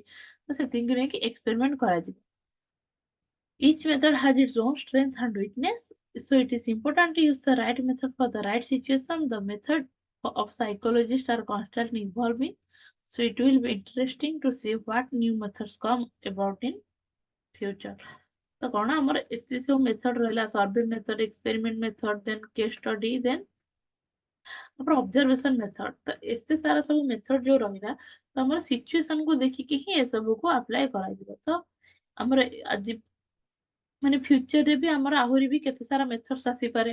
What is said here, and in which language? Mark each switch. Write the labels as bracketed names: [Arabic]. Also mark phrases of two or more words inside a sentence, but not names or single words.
[Odia] ତ ସେତିକି ନେଇକି ଏକ୍ସପେରିମେଣ୍ଟ କରାଯିବ। [English] Each method has its own strength and weakness, so it is important to use the right method for the right situation। The method of psychologists are constantly evolving, so it will be interesting to see what new methods come about in future। [Odia] ତ କଣ ଆମର ଏତେ ସବୁ ମେଥଡ ରହିଲା, [English] survey method, experiment method, then case study, [Odia] ଦେନ୍ ତାପରେ [English] observation method. [Odia] ତ ଏତେ ସାରା ସବୁ ମେଥଡ ଯୋଉ ରହିଲା ତ ଆମର ସିଚୁଏସନକୁ ଦେଖିକି ହିଁ ଏସବୁକୁ ଆପ୍ଲାଏ କରାଯିବ। ତ ଆମର ଆଜି ମାନେ ଫ୍ୟୁଚରରେ ବି ଆମର ଆହୁରି ବି କେତେ ସାରା ମେଥଡସ୍ ଆସିପାରେ।